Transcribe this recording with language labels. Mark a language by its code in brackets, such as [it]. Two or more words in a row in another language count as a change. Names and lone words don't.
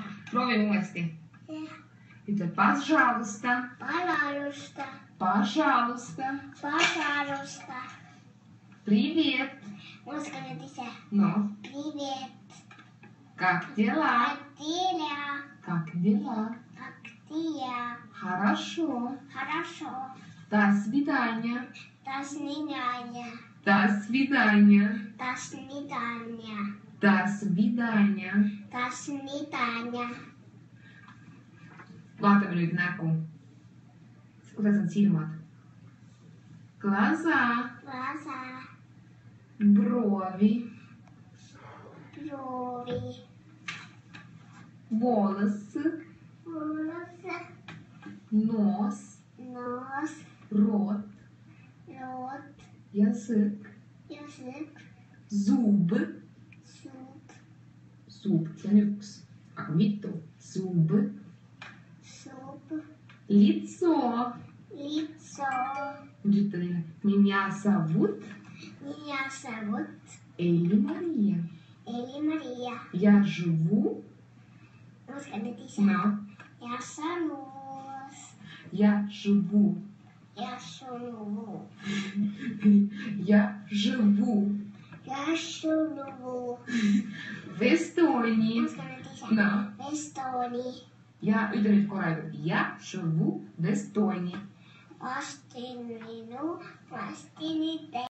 [et] Proovime uuesti. Ütle пожалуйста. [ru] Пожалуйста. Пожалуйста. Пожалуйста. Привет. Можно сказать ise. Ну, Привет. как дела? Как дела? Как дела? Как дела? Хорошо. Хорошо. До свидания. До свидания. До свидания. До свидания. До свидания. До свidania. [et] Vaatame nüüd nägu. Kuidas on silmad? [ru] Глаза. Глаза. Брови. Брови. Волосы. Волосы. Нос. Нос. Рот. Рот. Язык. Язык. Зубы. Зуб. Зуб. [et] See on üks. Aga mitu? [ru] Zubы. Зуб. Лицо. Лицо. [et] Nüüd ütle neile. [ru] Меня зовут Меня зовут Элли Мария. Элли Мария. Я живу. Можно сказать ise. [et] No. [ru] Я санус. Я живу. Я живу. Я живу. Я живу. В Эстонии. Можно сказать ise. [et] No. [ru] В Эстонии. [et] Ja ütle nüüd korraga. [ru] Я живу в Эстонии. [et] Vastin minu, vastin